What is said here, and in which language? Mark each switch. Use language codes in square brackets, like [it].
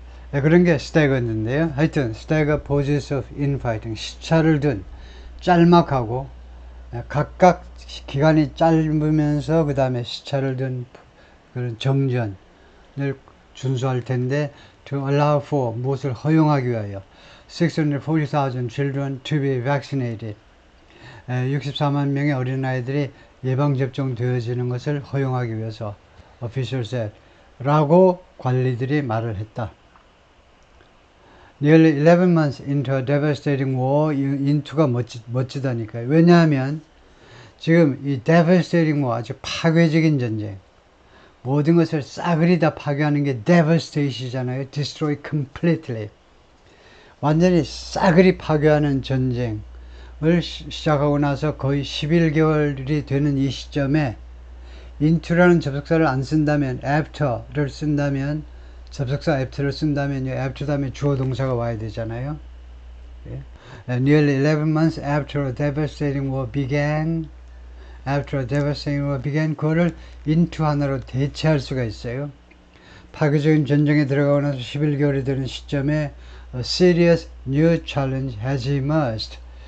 [ko] 그런 게 staggered인데요. 하여튼 [en] staggered poses of infighting, [ko] 시차를 둔 짤막하고 각각 기간이 짧으면서 그 다음에 시차를 둔 그런 정전을 준수할 텐데 to allow for 무엇을 허용하기 위하여 [en] 640,000 children to be vaccinated. [ko] 64만 명의 어린아이들이 예방접종 되어지는 것을 허용하기 위해서 [en] official said [ko] 라고 관리들이 말을 했다. [en] Nearly 11 months into a devastating war, [ko] into가 멋지다니까요. 왜냐하면 지금 이 [en] devastating war, [ko] 아주 파괴적인 전쟁, 모든 것을 싸그리 다 파괴하는 게 devastation이잖아요. [en] destroy completely. [ko] 완전히 싸그리 파괴하는 전쟁을 시작하고 나서 거의 11개월이 되는 이 시점에 into라는 접속사를 안 쓴다면 after를 쓴다면 접속사 after를 쓴다면요. after 다음에 주어 동사가 와야 되잖아요. 예. [en] Nearly 11 months after a devastating war began. After a devastating war began. [ko] 그거를 into 하나로 대체할 수가 있어요. 파괴적인 전쟁에 들어가고 나서 11개월이 되는 시점에 [en] a serious new challenge has emerged.